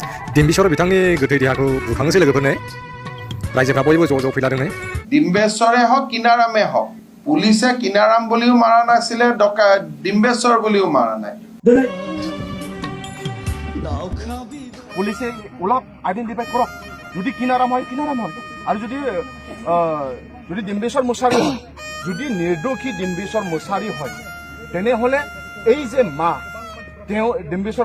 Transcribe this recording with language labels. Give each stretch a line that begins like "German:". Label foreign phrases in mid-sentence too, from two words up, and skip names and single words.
Bodo: डिम्बिसर बिथांनि गोथै देहाखौ बुखांनोसै लोगोफोरनो रायजोफ्रा बयबो ज' ज' फैलादोंनो
Assamese: ডিম্বেশ্বৰে হওক কিনাৰামে হওক পুলিচে কিনাৰাম বুলিও মাৰা নাছিলে ডিম্বেশ্বৰ বুলিও মাৰা নাই পুলিচে অলপ আইডেন্টিফাই কৰক যদি কিনাৰাম হয় আৰু যদি ডিম্বেশ্বৰ মুছাৰী হয় যদি নিৰ্দোষী ডিম্বেশ্বৰ মুছাৰী হয় তেনেহ'লে এই যে মা তেওঁ ডিম্বেশ্বৰ